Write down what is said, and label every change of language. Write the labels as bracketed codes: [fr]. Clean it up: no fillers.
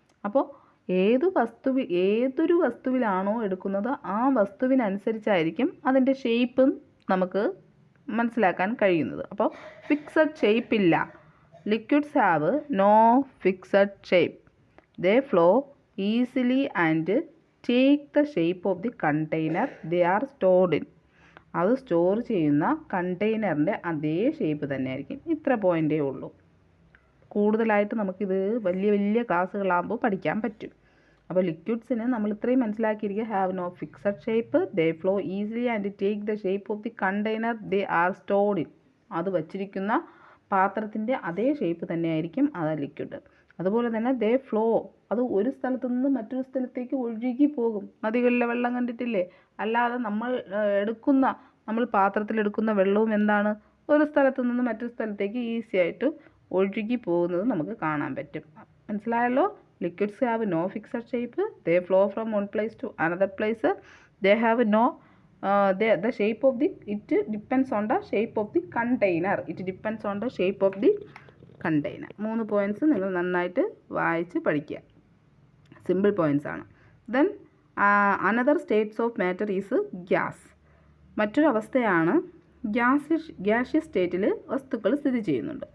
[ml] അപ്പോൾ ഏതൊരു വസ്തുവിലാണോ എടുക്കുന്നത് ആ വസ്തുവിനനുസരിച്ചായിരിക്കും അതിൻ്റെ ഷേപ്പും നമുക്ക് മനസ്സിലാക്കാൻ കഴിയുന്നത്. അപ്പോൾ ഫിക്സഡ് ഷേപ്പ് ഇല്ല. [en] Liquids have no fixed shape. They flow easily and take the shape of the container they are stored in. [ml] അത് സ്റ്റോർ ചെയ്യുന്ന കണ്ടെയ്നറിൻ്റെ അതേ ഷേപ്പ് തന്നെ ആയിരിക്കും. ഇത്ര പോയിൻ്റേ ഉള്ളൂ. കൂടുതലായിട്ട് നമുക്കിത് വലിയ വലിയ ക്ലാസ്സുകളാകുമ്പോൾ പഠിക്കാൻ പറ്റും. അപ്പോൾ ലിക്വിഡ്സിന് നമ്മൾ ഇത്രയും മനസ്സിലാക്കിയിരിക്കുക. [en] Have no fixed shape, they flow easily and take the shape of the container they are stored in. [ml] അത് വച്ചിരിക്കുന്ന പാത്രത്തിൻ്റെ അതേ ഷേപ്പ് തന്നെയായിരിക്കും അത് ലിക്വിഡ്. അതുപോലെ തന്നെ ദേ ഫ്ലോ, അത് ഒരു സ്ഥലത്തു നിന്ന് മറ്റൊരു സ്ഥലത്തേക്ക് ഒഴുകി പോകും. നദികളിലെ വെള്ളം കണ്ടിട്ടില്ലേ? അല്ലാതെ നമ്മൾ പാത്രത്തിലെടുക്കുന്ന വെള്ളവും എന്താണ്, ഒരു സ്ഥലത്തു നിന്ന് മറ്റൊരു സ്ഥലത്തേക്ക് ഈസി ആയിട്ട് ഒഴുകി പോകുന്നത് നമുക്ക് കാണാൻ പറ്റും. മനസ്സിലായല്ലോ? [en] Liquids have no fixed shape, they flow from one place to another place, they have no the shape of the, it depends on the shape of the container, it depends on the shape of the container. [ml] 3 points നിങ്ങൾ നന്നായിട്ട് വായിച്ച് പഠിക്കുക. Simple points ആണ്. [en] Then another states of matter is gas. [ml] മറ്റൊരു അവസ്ഥയാണ് gaseous സ്റ്റേറ്റിൽ വസ്തുക്കൾ സ്ഥിതി ചെയ്യുന്നുണ്ട്.